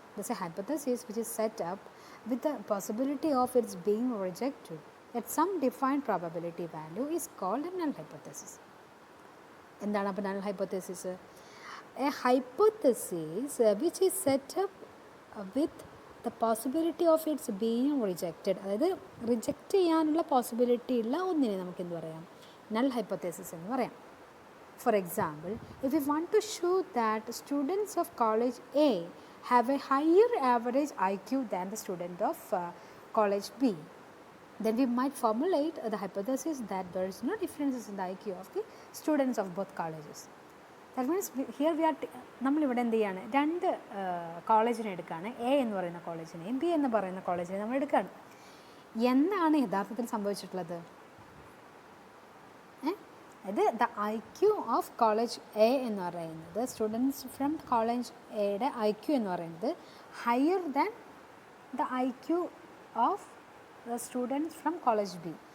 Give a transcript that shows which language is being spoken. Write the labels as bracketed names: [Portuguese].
[English] Thus, a hypothesis which is set up with the possibility of its being rejected at some defined probability value is called a null hypothesis. [Malayalam] എന്താണ് അപ്പോൾ [English] null hypothesis? A hypothesis which is set up with the possibility of its being rejected, [Malayalam] അതായത് reject ചെയ്യാനുള്ള possibility ഉള്ള ഒന്നിനെ നമുക്ക് എന്ത് പറയാം? Null hypothesis എന്ന് പറയാം. [English] For example, if you want to show that students of college A have a higher average IQ than the student of college B, then we might formulate the hypothesis that there is no differences in the IQ of the students of both colleges. That means here we are [Malayalam] നമ്മളിവിടെ എന്ത് ചെയ്യാണ്? രണ്ട് കോളേജിനെ എടുക്കുകയാണ്. A എന്ന് പറയുന്ന കോളേജിനെയും B എന്ന് പറയുന്ന കോളേജിനെയും നമ്മൾ എടുക്കുകയാണ്. എന്താണ് യഥാർത്ഥത്തിൽ സംഭവിച്ചിട്ടുള്ളത്? [English] അത് the IQ of college A [Malayalam] എന്ന് പറയുന്നത്, [English] Students from college എയുടെ IQ എന്ന് പറയുന്നത് higher than the IQ of the students from college B.